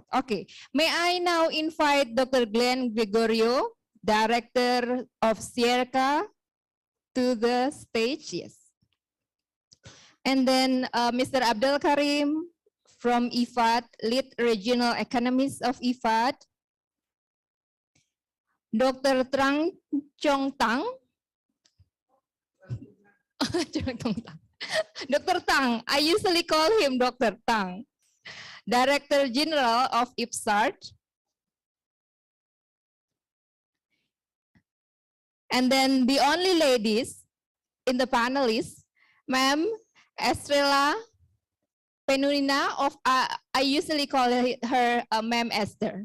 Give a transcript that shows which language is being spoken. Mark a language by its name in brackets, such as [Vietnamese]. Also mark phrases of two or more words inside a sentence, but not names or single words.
[English] Okay. May I now invite Dr. Glenn Gregorio, Director of SIERCA, to the stage? Yes. And then Mr. Abdel Karim from IFAD, Lead Regional Economist of IFAD. Dr. Trang Chong Tang. Dr. Tang, I usually call him Dr. Tang, Director General of IFSART. And then the only ladies in the panelists, ma'am, Estrella Penurina of, I usually call her Ma'am Esther.